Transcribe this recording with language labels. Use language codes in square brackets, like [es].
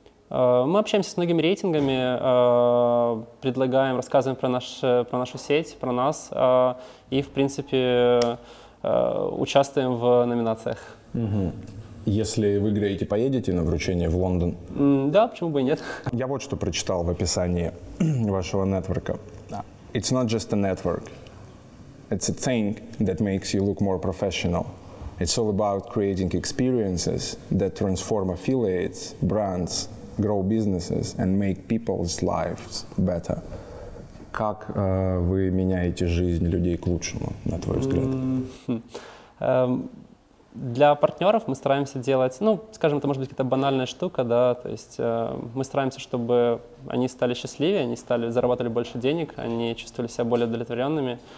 [ru] Мы общаемся с многими рейтингами, предлагаем, рассказываем про нашу сеть, про нас и, в принципе, участвуем в номинациях. Если выиграете, поедете на вручение в Лондон? Да, почему бы и нет. Я вот что прочитал в описании вашего нетворка. [en] It's not just a network. It's a thing that makes you look more professional. It's all about creating experiences that transform affiliates, brands, grow businesses and make people's lives better. [ru] Как вы меняете жизнь людей к лучшему, на твой взгляд? Для партнеров мы стараемся делать, скажем, это может быть какая-то банальная штука, да, то есть мы стараемся, чтобы они стали счастливее, они зарабатывали больше денег, они чувствовали себя более удовлетворенными.